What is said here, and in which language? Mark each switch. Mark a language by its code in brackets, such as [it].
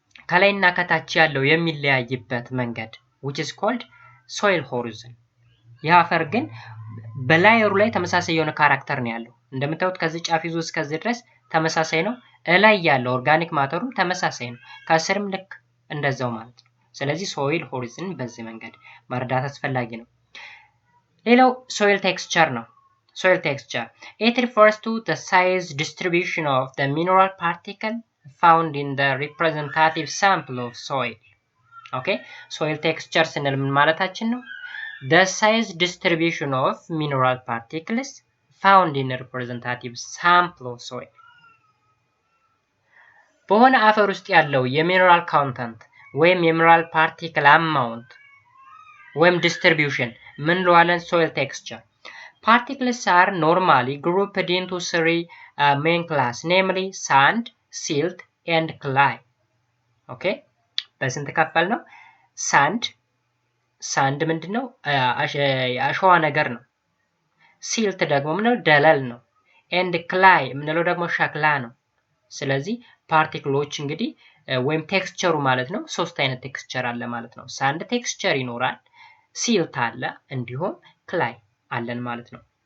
[am] ከላይና ከታች ያለው የሚለያይበት መንገድ [en] which is called soil horizon [am] የአፈር ግን በላየሩ ላይ ተመሳሳይ የሆነ ካራክተር ነው ያለው። እንደምታዩት ከዚህ ጫፍ ይዞ እስከዚህ ድረስ ተመሳሳይ ነው። እላይ ያለው ኦርጋኒክ ማተሩም ተመሳሳይ ነው። ከስርም ልክ እንደዛው ማለት ነው። ስለዚህ ሶይል ሆሪዞን በዚህ መንገድ መረዳት አስፈላጊ ነው። ሌላው ሶይል ቴክስቸር ነው። [en] ሶይል ቴክስቸር it refers to the size distribution of the mineral particle found in the representative sample of soil. [am] okay soil texture ስንል ምን ማለታችን ነው? [en] The size distribution of mineral particles found in a representative sample of soil. [am] በሆነ አፈር ውስጥ ያለው የሚነራል ካውንተንት ወይም የሚነራል ፓርቲክል አማውንት ወይም ዲስትሪቢዩሽን ምን ለዋለን? [en] soil texture. Particles are normally grouped into three main classes, namely sand, silt, and clay. [am] okay በስንት ከፈል ነው? ሳንድ ምንድነው? አሸዋ ነገር ነው። ሲልት ደግሞ ምንለው ደለል ነው [en] and clay [am] ምንለው ደግሞ ሸክላ ነው ስለዚህ ፓርቲክሎች እንግዲህ ወይም ቴክስቸሩ ማለት ነው ሶስት አይነት ቴክስቸር አለ ማለት ነው ሳንድ ቴክስቸር ይኖራል ሲልት አለ እንዲሁም clay አለን ማለት ነው